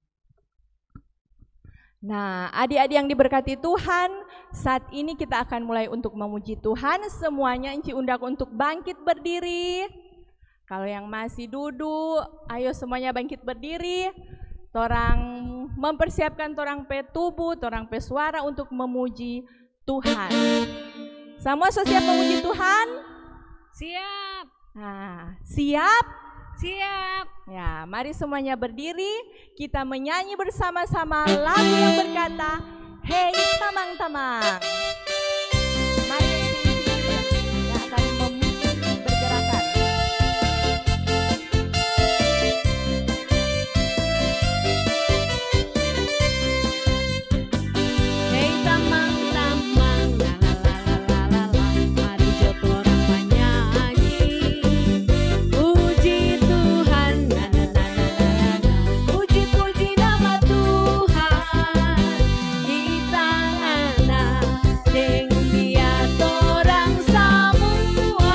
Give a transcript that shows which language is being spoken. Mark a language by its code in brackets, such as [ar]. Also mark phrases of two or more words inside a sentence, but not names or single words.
[id] Nah, adik-adik yang diberkati Tuhan, saat ini kita akan mulai untuk memuji Tuhan. Semuanya Enci undang untuk bangkit berdiri. Kalau yang masih duduk, ayo semuanya bangkit berdiri. [xmm] Torang mempersiapkan torang pe tubuh, torang pe suara untuk memuji Tuhan. [id] Semua siap memuji Tuhan? Siap. Nah, siap? Siap. Ya, mari semuanya berdiri. Kita menyanyi bersama-sama lagu yang berkata, [xmm] Hei tamang-tamang. [id] Mari kita akan memuji bergerakan. [xmm] Hei tamang-tamang, la la la la la la, mari joto orang menyanyi. [id] Puji Tuhan, la la la la la la, puji-puji nama Tuhan. [xmm] Kita ngana deng dia torang semua.